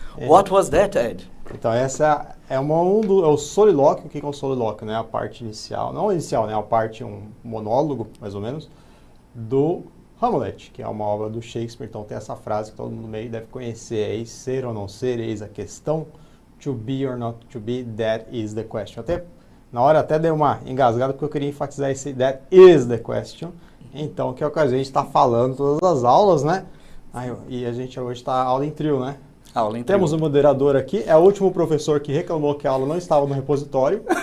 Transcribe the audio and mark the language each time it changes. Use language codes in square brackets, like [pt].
[en] What was that, Ed? [pt] Então, essa é o solilóquio. O que é um solilóquio? Né? A parte inicial, não inicial, né? A parte, um monólogo, mais ou menos, do Hamlet, que é uma obra do Shakespeare. Então, tem essa frase que todo mundo meio deve conhecer aí: ser ou não ser, eis a questão. [en] To be or not to be, that is the question. [pt] Na hora até dei uma engasgada porque eu queria enfatizar esse [en] that is the question. [pt] Então, que é o que a gente está falando todas as aulas, né? E a gente hoje está aula em trio, né? Aula em trio. Temos um moderador aqui, é o último professor que reclamou que a aula não estava no repositório.